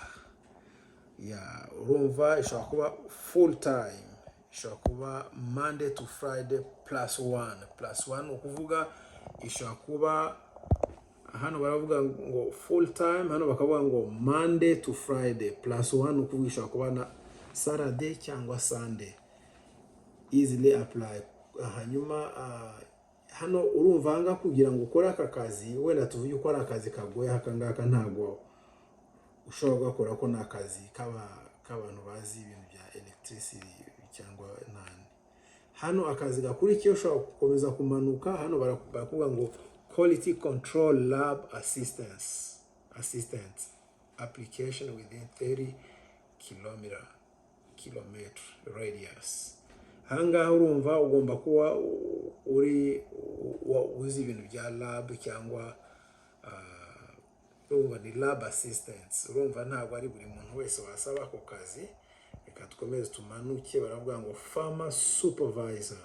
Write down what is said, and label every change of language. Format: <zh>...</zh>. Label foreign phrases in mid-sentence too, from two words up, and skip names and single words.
<rw>Ya urumva ishobora kuba</rw> <en>full time,</en> <rw>ishobora kuba</rw> <en>Monday to Friday +1</en> <rw>ukuvuga ishobora kuba hano baravuga ngo</rw> <en>full time,</en> <rw>hano bakavuga ngo</rw> <en>Monday to Friday +1</en> <rw>ukuvuga ishobora kuba na Saturday cyangwa Sunday.</rw> <en>Easily apply.</en> <rw>Hanyuma hano urumva hanga kugira ngo ukore aka kazi, wenda tuvuye uko ari akazi kagoye hakangaka ntago ushobora gukora ko na akazi k'abantu bazi ibintu bya electricity cyangwa nani. Hano akazi gakurikiye ushobora gukomeza kumanuka, hano barakuvuga ngo</rw> <en>quality control lab assistant application within 30 kilometer radius.</en> <rw>Hangaha urumva ugomba kuba uzi ibintu bya lab cyangwa urumva ni</rw> <en>lab assistants.</en> <rw>Urumva ntabwo ari buri muntu wese wasaba ako kazi. Reka tukomeze tumanuke, baravuga ngo</rw> <en>farmer supervisor.</en>